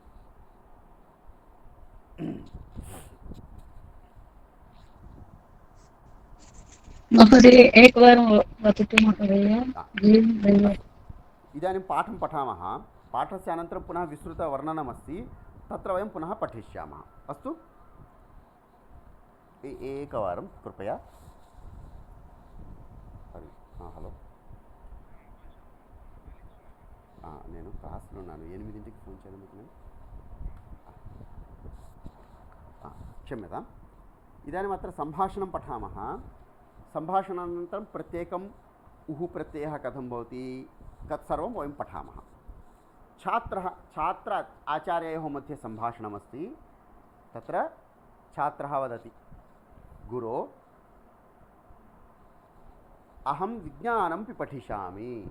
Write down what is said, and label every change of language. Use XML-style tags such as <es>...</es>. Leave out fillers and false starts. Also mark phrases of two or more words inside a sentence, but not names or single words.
<sa>महोदय एकवारं वदतु महोदय इदानीं पाठं पठामः पाठस्य अनन्तरं पुनः विस्तृतवर्णनमस्ति तत्र वयं पुनः पठिष्यामः अस्तु एकवारं कृपया</sa> <te>హలో నేను క్లాస్లో ఉన్నాను 8ంటికి ఫోన్ చేయడం మీకు నేను</te> <sa>क्षम्यताम् इदानीम् अत्र सम्भाषणं पठामः सम्भाषणानन्तरं प्रत्येकम् उः प्रत्ययः कथं भवति तत्सर्वं वयं पठामः छात्र आचार्ययोः मध्ये सम्भाषणमस्ति तत्र छात्रः वदति गुरो अहं विज्ञानं पिपठिष्यामि</sa>